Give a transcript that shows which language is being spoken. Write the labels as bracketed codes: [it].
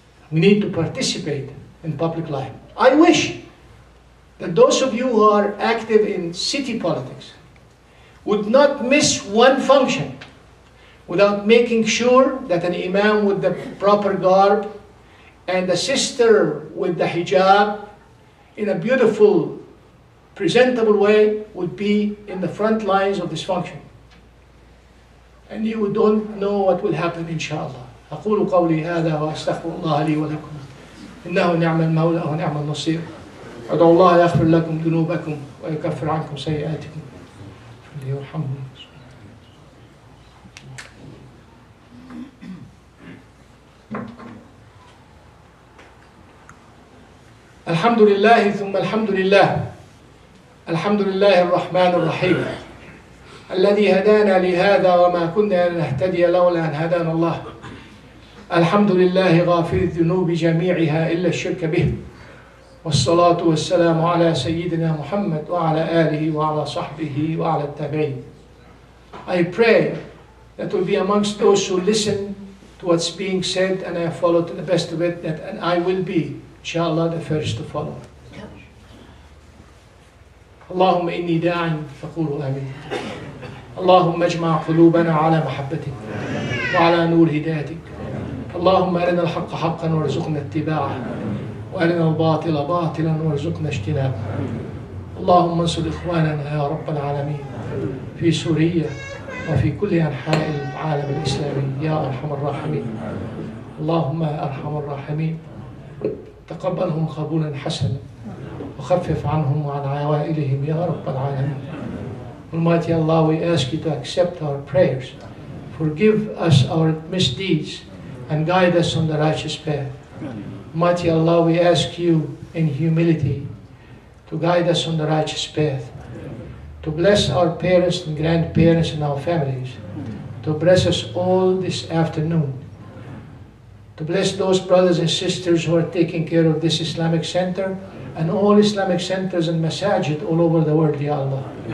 [en] We need to participate in public life. I wish that those of you who are active in city politics would not miss one function without making sure that an imam with the proper garb and a sister with the hijab in a beautiful, presentable way would be in the front lines of this function. And you don't know what will happen, inshallah. [ar] أقول قولي هذا وأستغفر الله لي ولكم إنه نعم المولى ونعم النصير ادعوا الله يغفر لكم ذنوبكم ويكفر عنكم سيئاتكم فليرحمني. الحمد لله ثم الحمد لله. الحمد لله الرحمن الرحيم الذي هدانا لهذا وما كنا لنهتدي لولا أن هدانا الله. الحمد لله غافر الذنوب جميعها إلا الشرك به. والصلاة والسلام على سيدنا محمد وعلى آله وعلى صحبه وعلى التابعين. [en] I pray that will be amongst those who listen to what's being said and I follow to the best of it, and I will be, inshallah, the first to follow. [ar] اللهم إني داع فقولوا آمين. اللهم اجمع قلوبنا على محبتك وعلى نور هدايتك. اللهم أرنا الحق حقا وارزقنا اتباعه وأرنا الباطل باطلا وارزقنا اجتنابه. اللهم انصر إخواننا يا رب العالمين في سوريا وفي كل أنحاء العالم الإسلامي يا أرحم الراحمين. اللهم أرحم الراحمين تقبلهم قبولا حسنا وخفف عنهم وعن عوائلهم يا رب العالمين. [en] Almighty Allah, we ask you to accept our prayers, forgive us our misdeeds, and guide us on the righteous path. Almighty Allah, we ask you in humility to guide us on the righteous path, to bless our parents and grandparents and our families, to bless us all this afternoon, to bless those brothers and sisters who are taking care of this Islamic center and all Islamic centers and masajid all over the world, Ya Allah.